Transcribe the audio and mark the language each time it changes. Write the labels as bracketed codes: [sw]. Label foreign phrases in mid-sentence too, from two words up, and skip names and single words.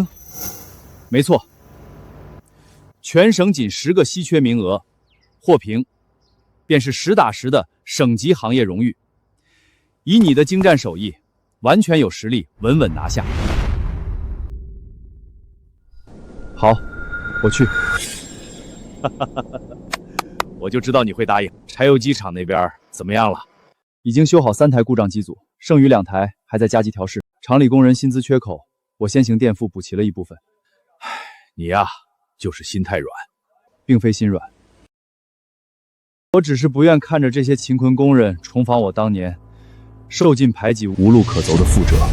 [zh] 没错，全省仅10个稀缺名额，获评便是实打實的省级行業榮譽。以你的精湛手藝，完全有實力穩穩拿下。好，我去。我就知道你会答应。柴油机厂那边怎麼樣了？已經修好3台故障機組，剩餘2台還在加急調試。廠裡工人薪資缺口，我先行墊付補齊了一部分。你呀，就是心太軟。並非心軟，我只是不願看着這些勤困工人重訪我當年受盡排擠、無路可走的覆轍。